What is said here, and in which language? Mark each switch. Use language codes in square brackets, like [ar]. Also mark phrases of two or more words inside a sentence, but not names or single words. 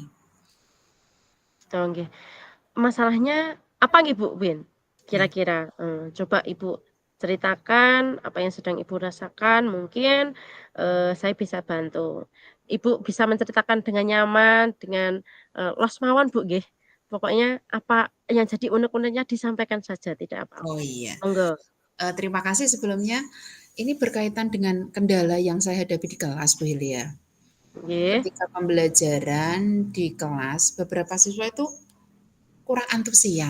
[id] Oh, nggih. Masalahnya apa nih, Bu Win? Ya, Kira-kira, coba Ibu ceritakan apa yang sedang Ibu rasakan, mungkin, saya bisa bantu. Ibu bisa menceritakan dengan nyaman, dengan, [jv] los mawon, [id] Bu, nggih. Pokoknya apa yang jadi unek-uneknya disampaikan saja, tidak oh apa-apa. iya. Monggo. Terima kasih sebelumnya. Ini berkaitan dengan kendala yang saya hadapi di kelas, Bu Hilya. Nggih. Ketika pembelajaran di kelas, beberapa siswa itu kurang antusias.